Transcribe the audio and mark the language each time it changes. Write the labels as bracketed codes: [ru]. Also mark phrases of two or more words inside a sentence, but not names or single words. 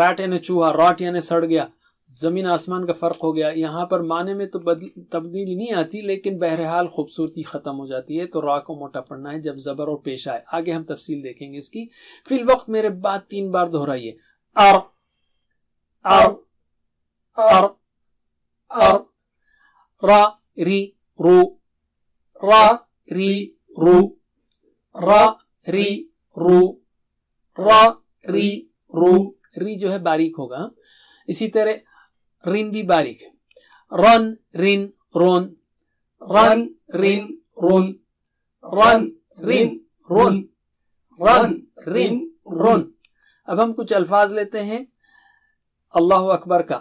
[ur] ریٹ یعنی چوہا، راٹ یعنی سڑ گیا. زمین آسمان کا فرق ہو گیا. یہاں پر معنی میں تو تبدیلی نہیں آتی، لیکن بہرحال خوبصورتی ختم ہو جاتی ہے. تو را کو موٹا پڑھنا ہے جب زبر اور پیش آئے. آگے ہم تفصیل دیکھیں گے اس کی. فی الوقت میرے بات 3 بار دہرائیے. ار، ار، ار، ار. را، ری، رو، را، ری، رو، را، ری، رو، را، ری، رو. ری جو ہے باریک ہوگا. اسی طرح رن بھی باریک ہے. رن، رن، رون، رن، رن، رون، رن، رن، رون، رن، رن، رون. اب ہم کچھ الفاظ لیتے ہیں [ar] اللہ اکبر [ur] کا.